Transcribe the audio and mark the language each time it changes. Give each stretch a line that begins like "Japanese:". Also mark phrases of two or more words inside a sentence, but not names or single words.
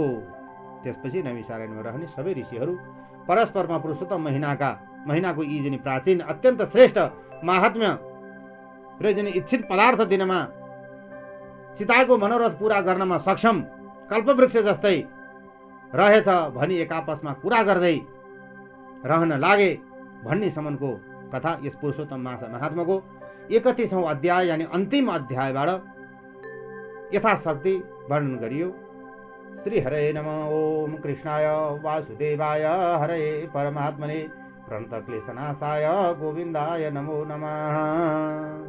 Nepali: त्यसपछि नैमिषारण्यमा रहने सबै ऋषिहरू परस्परमा पुरुषोत्तम महिनाको यी जनि प्राचीन अत्यन्त श्रेष्ठ महात्म्य र जनि इच्छित पदार्थ दिनमा चिताएको मनोरथ पूरा गर्नमा सक्षम कल्पवृक्ष जस्तै रहेछ भनी एक आपसमा कुरा गर्दै रहन लागे भन्ने सम्मको कथा यस पुरुषोत्तम महात्माको 31औं अध्याय यानि अन्तिम अध्यायबाट यथाशक्ति वर्णन गरियो।
Sanskrit: श्री हरे नमः। ओम कृष्णाय वासुदेवाय हरे परमात्मने प्रणतक्लेशनाशाय गोविन्दाय नमो नमः।